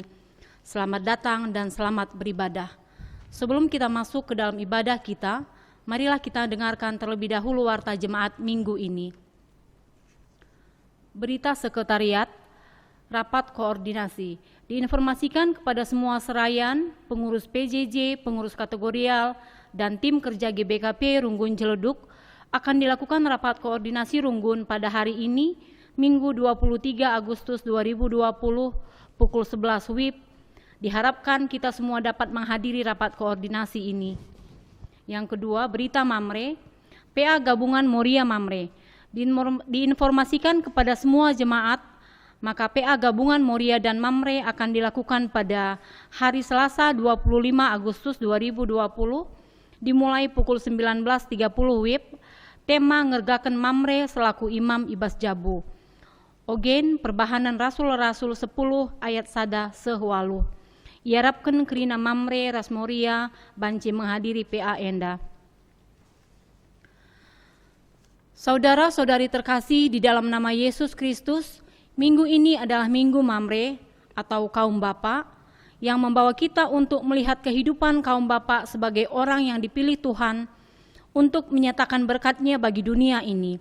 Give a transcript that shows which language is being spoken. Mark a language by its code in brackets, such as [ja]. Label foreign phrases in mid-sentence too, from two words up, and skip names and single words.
[id] Selamat datang dan selamat beribadah. Sebelum kita masuk ke dalam ibadah kita, marilah kita dengarkan terlebih dahulu warta jemaat minggu ini. Berita sekretariat, rapat koordinasi. Diinformasikan kepada semua serayan, pengurus PJJ, pengurus kategorial, dan tim kerja GBKP Runggun Ciledug akan dilakukan rapat koordinasi Runggun pada hari ini, Minggu 23 Agustus 2020, pukul 11 WIB. Diharapkan kita semua dapat menghadiri rapat koordinasi ini. Yang kedua, berita Mamre, PA Gabungan Moria Mamre. Diinformasikan kepada semua jemaat, maka PA Gabungan Moria dan Mamre akan dilakukan pada hari Selasa 25 Agustus 2020 dimulai pukul 19.30 WIB. [btx] Tema ngergaken Mamre selaku Imam Ibas Jabu. Ogen perbahanan Rasul-Rasul 10 ayat sada sehwalu. Iarapken kerina Mamre Ras Moria banci menghadiri PA Enda. [id] Saudara-saudari terkasih di dalam nama Yesus Kristus, minggu ini adalah Minggu Mamre atau kaum bapa yang membawa kita untuk melihat kehidupan kaum bapa sebagai orang yang dipilih Tuhan untuk menyatakan berkat-Nya bagi dunia ini.